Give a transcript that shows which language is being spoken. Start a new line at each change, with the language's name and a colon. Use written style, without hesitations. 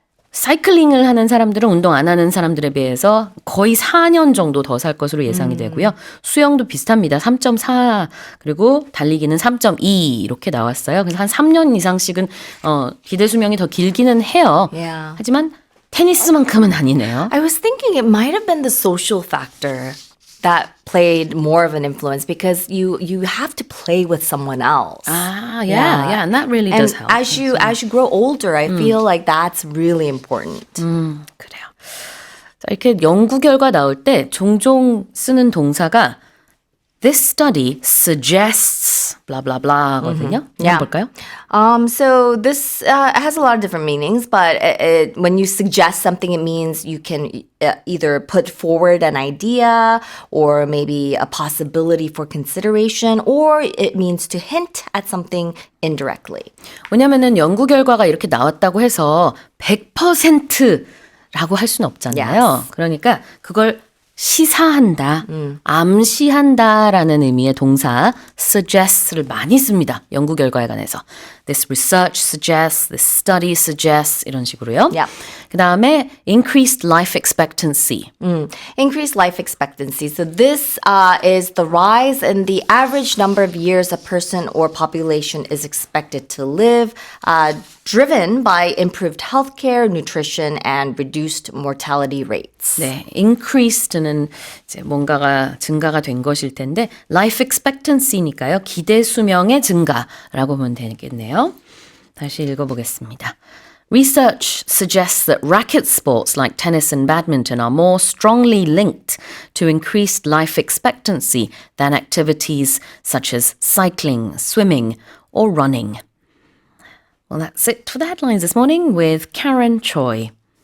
Korean: 사이클링을 하는 사람들은 운동 안 하는 사람들에 비해서 거의 4년 정도 더 살 것으로 예상이 되고요. 수영도 비슷합니다. 3.4 그리고 달리기는 3.2 이렇게 나왔어요. 그래서 한 3년 이상씩은 기대 수명이 더 길기는 해요.
English: Yeah.
Korean: 하지만 테니스만큼은 아니네요.
English: I was thinking it might have been the social factor that played more of an influence because you have to play with someone else. Yeah, and that really And does help. as you grow older, I feel like that's really important.
Korean: 그래요. 자, 이렇게 연구 결과 나올 때 종종 쓰는 동사가
English: This study suggests blah blah blah
Korean: 거든요.
English: Yeah.
Korean: 볼까요?
English: So this has a lot of different meanings, but when you suggest something, it means you can either put forward an idea or maybe a possibility for consideration, or it means to hint at something indirectly.
Korean: 왜냐면은 연구 결과가 이렇게 나왔다고 해서 100%라고 할 수는 없잖아요.
English: Yes.
Korean: 그러니까 그걸 시사한다, 암시한다라는 의미의 동사 suggest를 많이 씁니다. 연구 결과에 관해서.
English: This research suggests, this study suggests
Korean: 이런 식으로요.
English: Yeah.
Korean: 그 다음에
English: increased life expectancy. Increased life expectancy. So this is the rise in the average number of years a person or population is expected to live, driven by improved healthcare, nutrition, and reduced mortality rates.
Korean: 네, increased는 이제 뭔가가 증가가 된 것일 텐데 life expectancy니까요. 기대 수명의 증가라고 보면 되겠네요. 다시 읽어보겠습니다.
English: Research suggests that racket sports like tennis and badminton are more strongly linked to increased life expectancy than activities such as cycling, swimming, or running. Well, that's it for the headlines this morning with Karen Choi.